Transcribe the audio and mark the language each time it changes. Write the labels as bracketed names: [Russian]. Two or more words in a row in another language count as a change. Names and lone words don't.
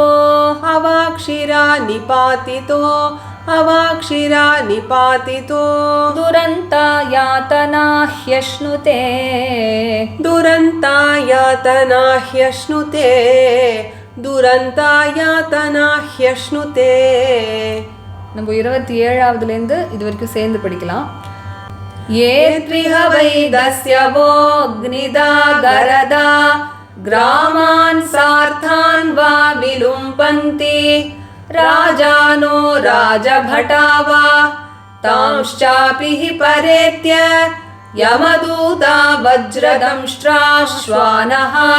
[Sanskrit] अवाक्षिरा निपातितो अवाक्षिरा निपातितो दुरन्ता यातना ह्यश्नुते दुरन्ता यातना ह्यश्नुते दुरन्ता यातना ह्यश्नुते [Tamil] நம்ம 27வதுலேருந்து இது வரைக்கும் சேர்ந்து படிக்கலாம். [Sanskrit] ये त्विह वै दस्यवोऽग्निदा गरदा ग्रामान् सार्थान् वा विलुम्पन्ति राजानो राजभटा वा तांश्चापि हि परेत्य यमदूता वज्रदंष्ट्राश्वानः